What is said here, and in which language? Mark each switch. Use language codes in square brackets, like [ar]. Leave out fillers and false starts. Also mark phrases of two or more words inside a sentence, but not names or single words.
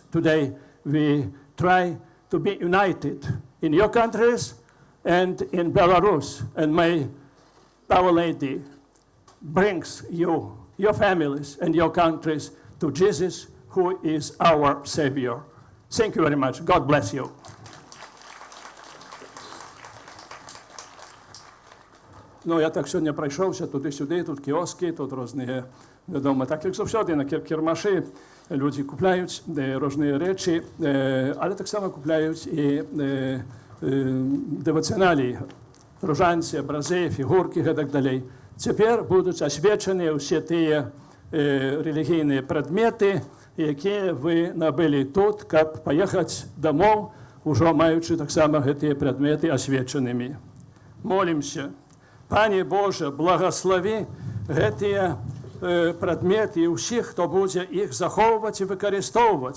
[en] Today, we try to be united in your countries and in Belarus, and may Our Lady brings you, your families, and your countries to Jesus, who is our Savior. Thank you very much. God bless you. [uk] Ну, я так сьогодні пройшовся туди-сюди, тут кіоски, тут різні, відомо, так як завжди, на кермаші люди купляють різні речі, але так само купляють і девоціоналі, [pl] różańce, obrazy, figurki i tak dalej. [uk] Тепер будуть освячені всі ті релігійні предмети, які ви набили тут, щоб поїхати домов, уже маючи так само ці предмети освяченими. Молимося. Пане Боже, благослови ці предмети і всіх, хто буде їх заховувати і використовувати.